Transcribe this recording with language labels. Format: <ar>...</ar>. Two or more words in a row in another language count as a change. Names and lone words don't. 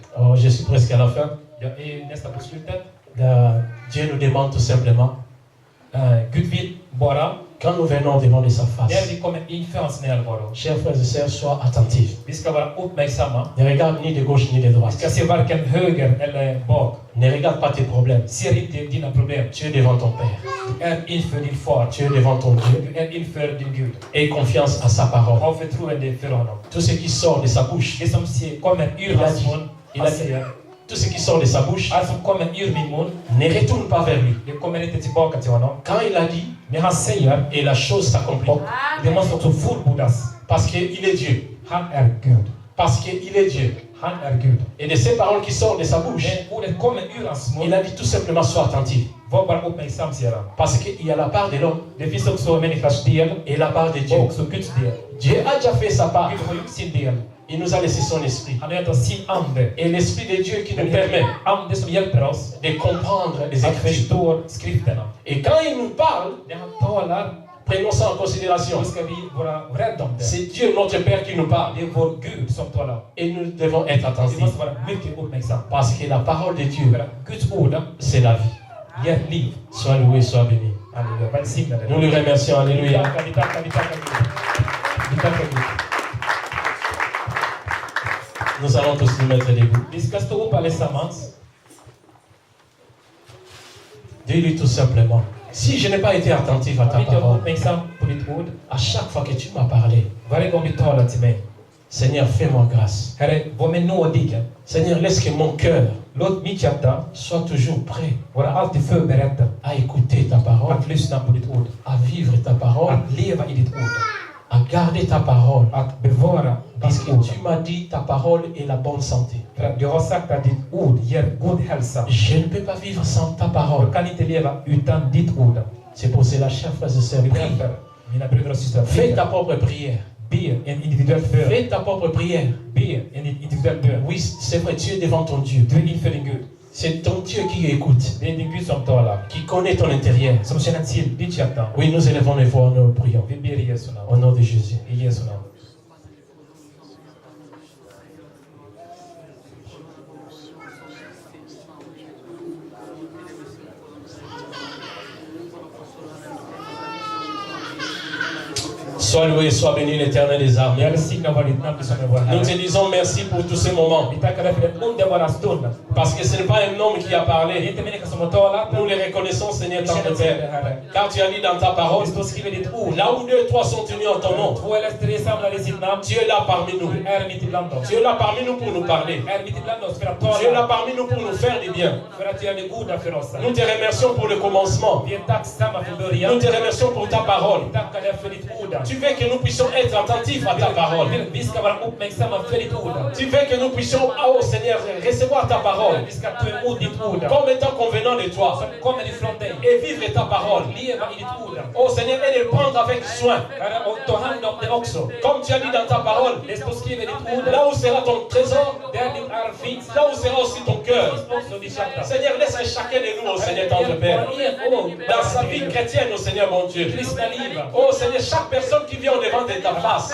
<fr>Oh, je suis presque à la fin.</fr> <sv>Jag är nästan på slutet.</sv> <fr>Dieu nous demande tout simplement,</fr> <sv>Gud vill bara,</sv> <fr>quand nous venons devant sa</fr> <sv>när</sv> <fr>face,</fr> <sv>vi kommer inför hans närvaro,</sv> <fr>chers frères et sœurs, sois attentifs.</fr> <sv>vi ska vara uppmärksamma.</sv> <fr>Ne regarde ni de gauche ni de</fr> <sv>Vi</sv> <fr>droite.</fr> <sv>ska se varken höger eller bak.</sv> <fr>Ne regarde pas tes problèmes.</fr> <sv>Ser inte dina problem.</sv> <fr>Tu es devant ton Père.</fr> <sv>Du är inför din far.</sv> <fr>Tu es devant ton Dieu.</fr> <sv>Du är inför din Gud.</sv> <fr>Aie confiance à sa parole.</fr> <sv>Ha förtroende för honom.</sv> <fr>Tout ce qui sort de sa bouche,</fr> <sv>Det som kommer ur hans mun,</sv> <fr>Il a</fr> <sv>han</sv> <fr>dit.</fr> <sv>säger,</sv> <fr>tout ce qui sort de sa bouche,</fr> <sv>allt som kommer ur min mun,</sv> <fr>ne retourne pas vers lui.</fr> <sv>det kommer inte tillbaka till honom.</sv> <fr>Quand il a dit,</fr> <sv>Men han säger,</sv> <fr>et la chose s'accomplit.</fr> <sv>och det måste också fullbordas.</sv> <fr>Parce qu'il est Dieu.</fr> <sv>Han är Gud.</sv> <fr>Parce qu'il est Dieu.</fr> <sv>Han är Gud.</sv> <fr>Et de ces paroles qui sortent de sa bouche,</fr> <sv>Men ordet kommer ur hans</sv> <fr>il</fr> <sv>mun.</sv> <fr>a dit tout simplement, sois attentif.</fr> <sv>Var bara uppmärksam, säger han.</sv> <fr>Parce qu'il y a la part de l'homme</fr> <sv>Det finns också människans del</sv> <fr>et la part de</fr> <sv>och</sv> <fr>Dieu.</fr> <sv>också Guds del.</sv> <fr>Dieu a déjà fait sa part.</fr> <sv>Gud har gjort sin del.</sv> <fr>Il nous a laissé son esprit.</fr> <sv>Han har gett oss sin ande.</sv> <fr>Et l'esprit de Dieu qui nous</fr> <sv>Den</sv> <fr>permet</fr> <sv>ande som hjälper oss</sv> <fr>de comprendre les</fr> <sv>att</sv> <fr>Écritures.</fr> <sv>förstå skrifterna.</sv> <fr>Et quand il nous parle,</fr> <sv>När han talar,</sv> <fr>prenons ça en considération.</fr> <sv>då ska vi vara rädda om det.</sv> <fr>C'est Dieu, notre Père, qui nous parle.</fr> <sv>Det är vår Gud som talar.</sv> <fr>Et nous devons être</fr> <sv>Vi</sv> <fr>attentifs.</fr> <sv>måste vara mycket uppmärksamma.</sv> <fr>Parce que la parole de Dieu,</fr> <sv>För att Guds ord</sv> <fr>c'est la vie.</fr> <sv>ger liv.</sv> <fr>Sois loué, sois béni.</fr> <sv>Halleluja. Välsigna det.</sv> <fr>Nous le remercions.</fr> <sv>Vi</sv> <fr>Alléluia.</fr> <sv>tackar Gud. Vi tackar Gud.</sv> <fr>Nous allons tous nous mettre debout.</fr> <sv>Vi ska stå upp allesammans.</sv> <fr>Dis-lui tout simplement, si je n'ai pas été attentif à ta</fr> <sv>Om inte jag var</sv> <fr>parole,</fr> <sv>uppmärksam på ditt ord,</sv> <fr>à chaque fois que tu m'as parlé,</fr> <sv>varje gång du talar till mig.</sv> <fr>Seigneur, fais-moi grâce.</fr> <sv>Herre, var mig nådig.</sv> <fr>Seigneur, laisse que mon cœur</fr> <sv>Låt mitt hjärta</sv> <fr>soit toujours prêt</fr> <sv>vara alltid förberett</sv> <fr>à écouter ta parole,</fr> <sv>att lyssna på ditt ord.</sv> <fr>à vivre ta parole,</fr> <sv>Att leva i ditt ord.</sv> <fr>à garder ta parole.</fr> <sv>Att bevara</sv> <fr>Parce</fr> <sv>ditt</sv> <fr>que</fr> <sv>ord.</sv> <fr>tu m'as dit ta parole est la bonne santé.</fr> <sv>För att du har sagt att ditt ord ger god hälsa.</sv> <fr>Je ne peux pas vivre sans ta parole.</fr> <sv>Jag kan inte leva utan ditt ord.</sv> <fr>C'est pour cela, chers frères et sœurs,</fr> <sv>Det är</sv> <fr>prie.</fr> <sv>därför, mina bröder och systrar,</sv> <fr>Fais ta</fr> <sv>be,</sv> <fr>propre prière.</fr> <sv>be en individuell bön.</sv> <fr>Fais ta propre prière.</fr> <sv>Be en individuell bön.</sv> <fr>Oui, c'est vrai, tu es devant ton Dieu.</fr> <sv>Du är inför din Gud.</sv> <fr>C'est ton Dieu qui écoute,</fr> <sv>Det är din Gud som talar.</sv> <fr>qui connaît ton intérieur.</fr> <sv>Som känner till ditt hjärta.</sv> <fr>Oui, nous élevons les voix, nous prions.</fr> <sv>Vi ber i Jesu</sv> <fr>Au</fr> <sv>namn.</sv> <fr>nom de Jésus.</fr> <sv>I Jesu namn.</sv> <fr>Sois loué, sois béni l'Éternel des armées.</fr> <sv>Välsigna var ditt namn som är vår</sv> <fr>Nous te</fr> <sv>Herre.</sv> <fr>disons merci pour tous ces moments.</fr> <sv>Vi tackar dig för den underbara stunden.</sv> <fr>Parce que ce n'est pas un homme qui a</fr> <sv>Det är</sv> <fr>parlé.</fr> <sv>inte människan som har talat.</sv> <fr>Nous les reconnaissons, Seigneur,</fr> <sv>Vi</sv> <fr>tant</fr> <sv>känner</sv> <fr>de</fr> <sv>till det,</sv> <fr>Père.</fr> <sv>Herre.</sv> <fr>Car tu as dit dans ta parole,</fr> <sv>Det står skrivet i ditt ord.</sv> <fr>là où deux, trois sont tenus en ton nom,</fr> <sv>Två eller tre samlade i sitt namn.</sv> <fr>tu es là parmi nous.</fr> <sv>Du är mitt ibland oss.</sv> <fr>Tu es là parmi nous pour nous parler.</fr> <sv>Du är mitt ibland oss för att</sv> <fr>Tu es là</fr> <sv>tala.</sv> <fr>parmi nous pour nous faire du bien.</fr> <sv>För att göra det goda för oss.</sv> <fr>Nous te remercions pour le commencement.</fr> <sv>Vi är tacksamma för</sv> <fr>Nous</fr> <sv>början.</sv> <fr>te remercions pour ta parole.</fr> <sv>Vi tackar dig för ditt ord.</sv> <fr>Tu veux que nous puissions être attentifs à ta parole.</fr> <sv>Vi ska vara uppmärksamma för ditt ord.</sv> <fr>Tu veux que nous puissions, oh Seigneur, recevoir ta parole</fr> <sv>Vi ska ta emot ditt ord.</sv> <fr>comme étant convenant de toi</fr> <sv>Som kommer ifrån dig.</sv> <fr>et vivre ta parole.</fr> <sv>Leva i ditt ord.</sv> <fr>Oh Seigneur, et de le prendre avec soin.</fr> <sv>Herre, och ta hand om det också.</sv> <fr>Comme tu as dit dans ta parole,</fr> <sv>Det står skrivet i ditt ord.</sv> <fr>là où sera ton trésor,</fr> <sv>Där ditt arv finns.</sv> <fr>là où sera aussi ton cœur.</fr> <sv>Finns också ditt hjärta.</sv> <fr>Seigneur, laisse à chacun de nous, oh Seigneur, tendre Père, dans sa vie chrétienne, oh Seigneur mon Dieu.</fr> <sv>Kristna liv.</sv> <fr>Oh Seigneur, chaque personne qui vient au devant de ta face.</fr>